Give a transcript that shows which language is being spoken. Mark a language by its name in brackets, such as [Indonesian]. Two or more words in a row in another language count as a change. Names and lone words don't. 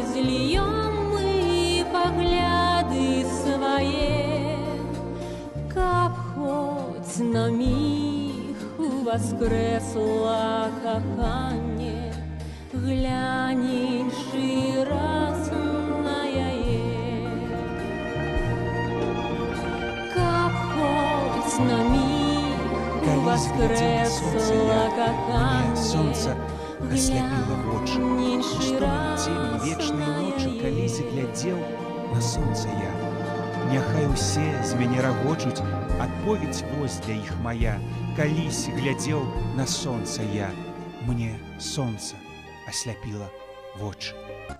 [Belarusian] зльём мы пагляды свае, каб хоць на міг уваскрэсла каханне, глянь іншы раз на яе, каб хоць на міг воскресла каханне, [Russian] солнце ослепило вочы. Что день вечные ночи, [Belarusian] калісь глядзеў на солнце я. Няхай усе з мяне рагочуць, адповедь вось для іх моя. Калісь глядзеў на солнце я, мне [Russian] солнце ослепило [Belarusian] вочы.